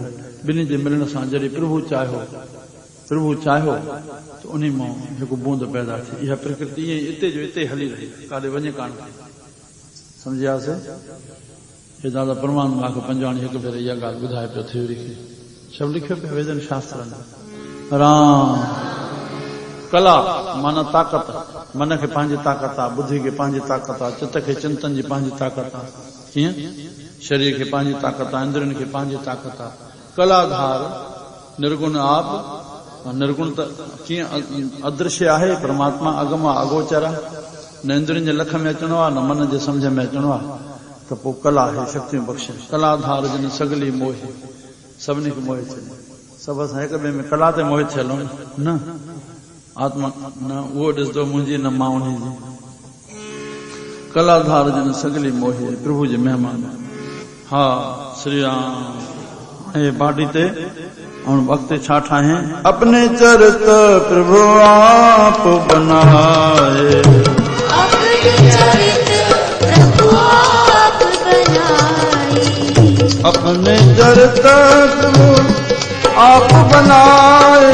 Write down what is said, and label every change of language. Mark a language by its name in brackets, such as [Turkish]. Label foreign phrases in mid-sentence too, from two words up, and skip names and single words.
[Sindhi] ॿिन्ही जे मिलण सां जॾहिं प्रभु चाहियो त उन मां हिकु बूंद पैदा थी। इहा प्रकृति ईअं हिते जो हिते हली रही, काॾे वञे कान थी। सम्झियासीं? हे दादा परमात्मा खे पंजवाणी हिकु भेरे इहा ॻाल्हि ॿुधाए पियो थ्योरी खे। सभु लिखियो पियो वेदन शास्त्रनि। राम। कला माना ताक़त। मन खे पंहिंजी ताक़त आहे, बुद्धि खे पंहिंजी ताक़त आहे, चित खे चिंतन जी पंहिंजी ताक़त आहे। कीअं? शरीर खे पंहिंजी ताक़त आहे, इंद्रियनि खे पंहिंजी ताक़त आहे। कलाधार निर्गुण आप। निर्गुण त कीअं अदृश्य आहे परमात्मा, अगम आहे, अगोचर आहे। न इंद्रियुनि जे लख में अचणो आहे न मन जे सम्झ में अचणो आहे त पोइ कला आहे शक्तियूं बख़्शे कलाधार जिन सगली मोहे सभिनी खे मोहे छॾे सभु असां हिक ॿिए में कला ते मोहित थियल आहियूं न आत्मा न उहो ॾिसंदो मुंहिंजी न मां उन जी कलाधार जिन सगली मोहे प्रभु जे महिमान हा श्री राम ऐं बाटी ते और वक्त छा ठाहे [Hindi] अपने चरित प्रभु आप बनाए अपने चरित प्रभु आप बनाए अपने चरित प्रभु आप बनाए